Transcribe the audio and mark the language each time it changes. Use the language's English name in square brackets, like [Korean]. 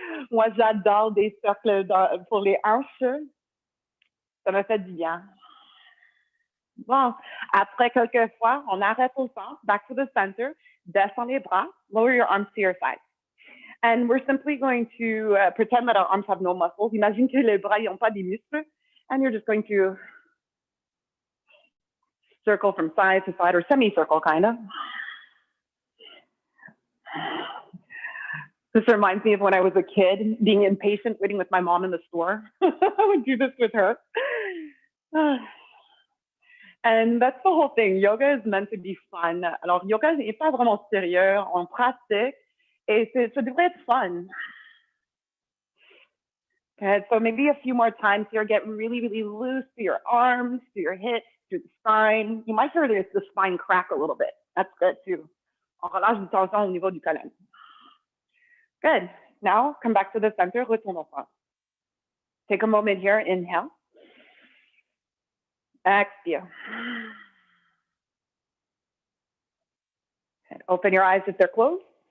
[French] Moi, j'adore des cercles pour les hanches. Ça me fait du bien. Bon, après quelques fois, on arrête au centre, [English] back to the center, [French] descend les bras, [English] lower your arms to your side. And we're simply going to pretend that our arms have no muscles. [French] Imagine que les bras n'ont pas des muscles. [English] And you're just going to circle from side to side or semicircle, kind of. This reminds me of when I was a kid, being impatient, waiting with my mom in the store. I would do this with her. And that's the whole thing. Yoga is meant to be fun. [French] Alors, yoga n'est pas vraiment sérieux. On pratique et ça devrait être fun. [English] Okay, so maybe a few more times here. Get really, really loose through your arms, through your hips, through the spine. You might hear the spine crack a little bit. That's good too. [French] On relâche du tension au niveau du colonne. [English] Good. Now, come back to the center. [French] Retourne au front. [English] Take a moment here. Inhale. Exhale. And open your eyes if they're closed.